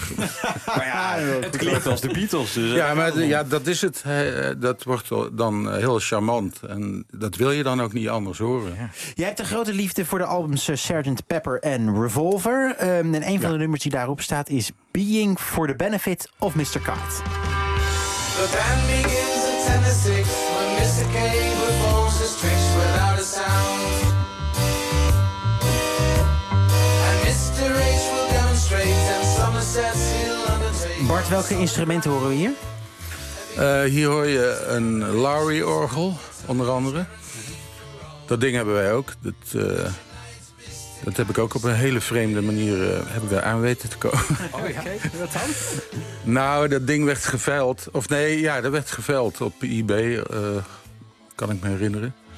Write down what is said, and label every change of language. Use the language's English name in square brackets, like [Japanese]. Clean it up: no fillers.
[Dutch] Maar ja, het klinkt als de Beatles. Dus, ja, maar dat is het. Dat wordt dan heel charmant. En dat wil je dan ook niet anders horen. Ja. Jij hebt een grote liefde voor de albums Sgt. Pepper en Revolver. En een van de nummers die daarop staat is Being for the Benefit of Mr. Kite. [English] The band begins at 10 to 6 when Mr. K performs his tricks without a sound. And Mr. H will demonstrate and Somerset he'll undertake. [Dutch] Bart, welke instrumenten horen we hier? Hier hoor je een Lowry-orgel, onder andere. Dat ding hebben wij ook. Dat heb ik ook op een hele vreemde manier heb ik daar aan weten te komen. Oh ja, wat dan? Nou, dat ding werd geveild. Of nee, ja, dat werd geveild op eBay. Kan ik me herinneren.